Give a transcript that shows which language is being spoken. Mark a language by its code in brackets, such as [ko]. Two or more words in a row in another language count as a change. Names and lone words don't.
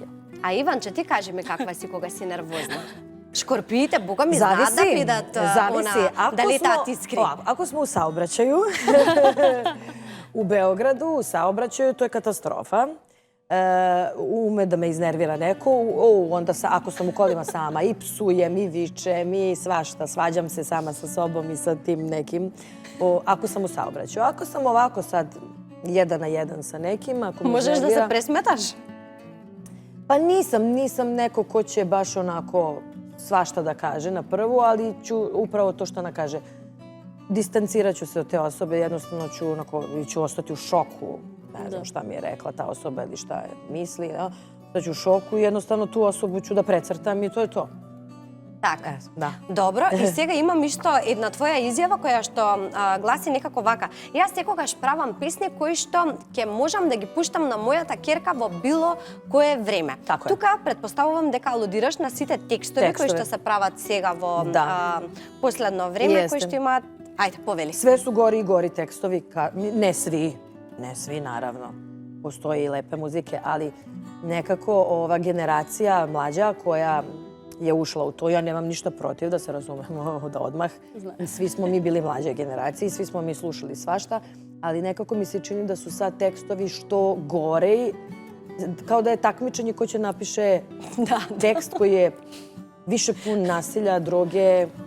[mk] А Иванче, ти кажи ми каква си кога си нервозна? Шкорпиите, Бога ми знаат да бидат дали таат искри. [sr] Ако сме у саобраќају, у Београду, у саобраќају, [mk] тоа е катастрофа. [sr] Уме да ме изнервира неко, онда ако сам у колима сама и псуjem и вичем и свашта, сваđam се сама sa sobom i sa tim nekim, ako sam u saobraćaju. Ako sam ovako sad 1 na 1 sa nekim, ako me Možeš da se presmetaš? Pa nisam neko ko će baš onako svašta da kaže na prvu, ali ću upravo to što ona kaže. Distancirat ću se od te osobe, jednostavno ću ostati u šoku. Ne znam šta mi je rekla ta osoba ili šta je misli. Da ću u šoku i jednostavno tu osobu ću da precrtam i to je to. [mk] Така. Да. Добро, и сега имам исто една твоја изјава која што гласи некако вака. Јас секогаш правам песни кои што ќе можам да ги пуштам на мојата керка во било кое време. Така е. Тука предпоставувам дека алудираш на сите текстови кои што се прават сега во последно време, кои што имаат. Ајде, повели. [sr] Sve su gori i gori tekstovi, ne svi naravno, postoje i lepe muzike, ali nekako ova generacija mlađa koja je ušla u to, ja nemam ništa protiv da se razumemo da odmah. Svi smo mi bili mlađe generacije, svi smo mi slušali svašta, ali nekako mi se čini da su sad tekstovi što gore, kao da je takmičenje ko će napiše tekst koji je više pun nasilja, droge.